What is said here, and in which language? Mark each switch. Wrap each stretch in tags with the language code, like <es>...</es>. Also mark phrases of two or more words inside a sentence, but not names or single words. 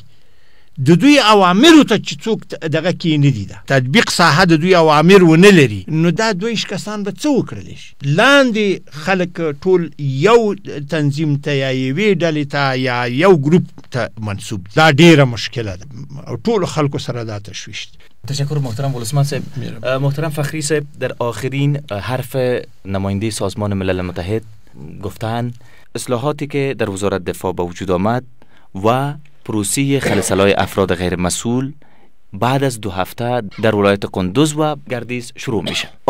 <ps>د دوی اوامرو ته چې څوک دغه کې نه دي، ده تطبیق ساحه د دوی اوامر ونه لري، نو دا 22 کسان به څه وکړلی شي؟ لاندې خلک ټول یو تنظیم ته یا یوې ډلې ته یا یو ګروپ ته منصوب دي. دا ډیره مشکله ده او ټولو خلکو سره دا تشویش دی. تشکر محترم ولسمان صاحب.</ps> <fa>محترم فخری صاحب، در آخرین حرف نماینده سازمان ملل متحد گفتن اصلاحاتی که در وزارت دفاع به وجود آمد و پروسه خالصلای افراد غیر مسئول بعد از 2 هفته در ولایت قندوز و گردیز شروع میشه.</fa>